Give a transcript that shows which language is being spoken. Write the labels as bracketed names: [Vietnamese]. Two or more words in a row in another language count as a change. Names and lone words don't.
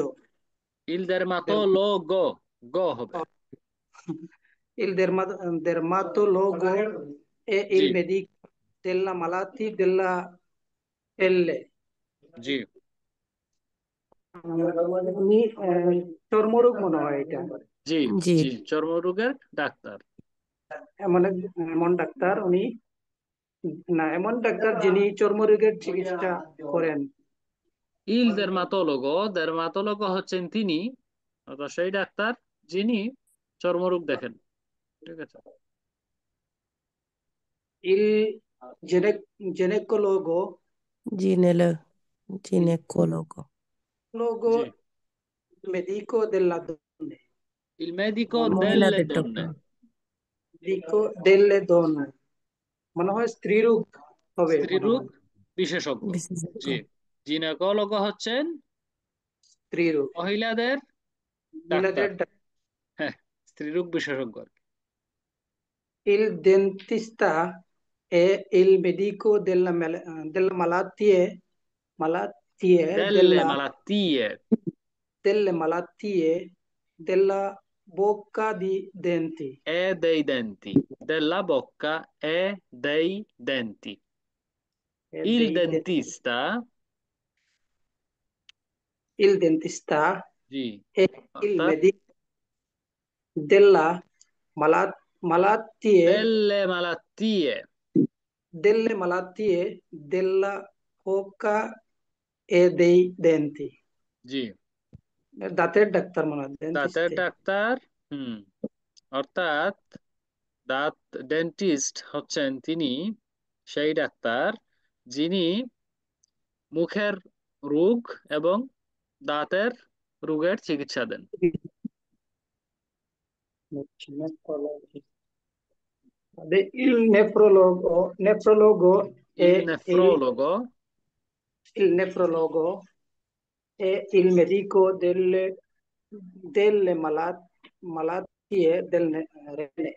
[Italian] ইল dermatologo, [Bangla] গো হবে। [Italian] il dermatologo e [Bangla] জি [Italian] il medico della malati della pelle। [Bangla] জি উনি চর্মরোগ মনে হয় এটা। জি জি জি চর্মরোগের ডাক্তার। এমন ডাক্তার উনি, না এমন ডাক্তার যিনি চর্মরোগের চিকিৎসা করেন। [Italian] il dermatologo [Bangla] হচ্ছেন তিনি, অর্থাৎ সেই ডাক্তার যিনি চর্মরোগ দেখেন। ঠিক আছে। [Italian] il ginecologo জিনেলো il জিনেকোলগো ginecologo [Bangla] জি [Italian] medico della donne, il medico delle [Bangla] মহিলাদের [Italian] donne। [Bangla] ডক্টর। [Italian] medico delle donne [Bangla] মনে হয় স্ত্রী রোগ হবে মনে স্ত্রীরোগ হয়, বিশেষজ্ঞ। বিশেষজ্ঞ। জি জিনেকোলগ হচ্ছেন স্ত্রী রোগ, মহিলাদের ডাক্তার। মহিলাদের হ্যাঁ, স্ত্রীরোগ বিশেষজ্ঞ। [Italian] il dentista è il medico delle malattie Delle malattie delle malattie della bocca di denti. e dei denti, della bocca e dei denti. E Il dei denti. dentista, Il dentista [Bangla] জি [Italian] è il [Bangla] অর্থাৎ [Italian] medico della malattie delle malattie, della bocca e dei denti। [Bangla] জি দাঁতের ডাক্তার মনে হয় দাঁতের ডেন্টিস্টে। ডাক্তার। হুম, অর্থাৎ দাঁত ডেন্টিস্ট হচ্ছেন তিনি সেই ডাক্তার যিনি মুখের রোগ এবং দাঁতের রোগের চিকিৎসা দেন। [Italian] Il nefrologo Il è nefrologo, il nefrologo è il medico delle malattie del rene।